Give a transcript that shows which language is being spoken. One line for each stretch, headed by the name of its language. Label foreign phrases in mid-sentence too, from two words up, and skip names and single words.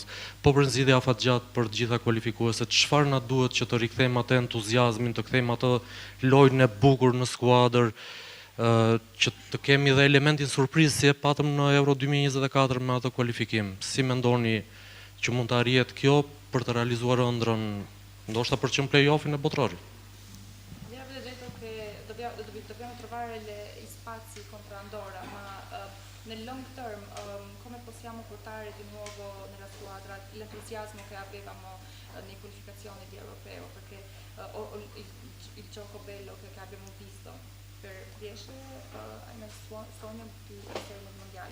Albanian: Po për zgjidhja afatgjatë për të gjitha kualifikueset, çfarë na duhet që të rikthejmë atë entuziazmin, të kthejmë atë lojën e bukur në skuadër, që të kemi dhe elementin surprizë si e patëm në Euro 2024 me atë kualifikim. Si mendoni që mund të arrihet kjo për të realizuar ëndrrën, ndoshta për çm play-offin e botrorit?
Italian: Dobbiamo trovare gli spazi contro Andorra, ma nel
English: long term
Italian: come possiamo portare di nuovo nella squadra l'entusiasmo che avevamo nei qualificazioni di Europeo, perché il gioco bello che abbiamo visto riesce nel sogno di essere nel mondiale.